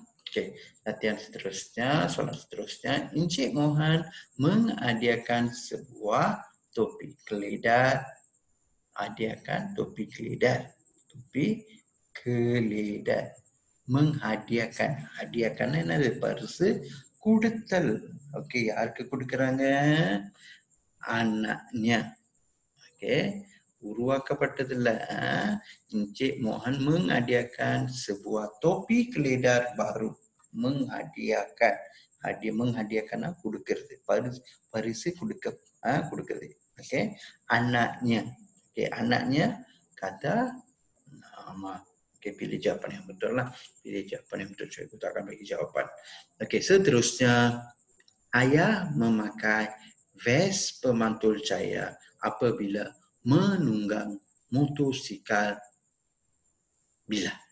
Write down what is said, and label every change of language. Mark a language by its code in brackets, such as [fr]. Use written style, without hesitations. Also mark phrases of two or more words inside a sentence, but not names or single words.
[ms] Okey, latihan seterusnya, soalan seterusnya. Encik Mohan menghadiahkan sebuah topi keledar. Hadiahkan topi keledar. Topi keledar. Menghadiahkan. [ta] Hadiahkan என்னது பரிசு கொடுத்தல். Okey, யாருக்கு கொடுக்கறாங்க? [ms] Anaknya. Okey, uruakapட்டதில்ல. Encik Mohan menghadiahkan sebuah topi keledar baru. Menghadiahkan. Menghadiahkan கொடுக்கிறது. [ta] பரிசு கொடுக்கிறது. [ms] Okey, anaknya. Okey, anaknya kata nama. Okey, pilih jawapan yang betul lah. Pilih jawapan yang betul. Kita akan bagi jawapan. Okey, seterusnya. Ayah memakai vest pemantul cahaya apabila menunggang motosikal bila?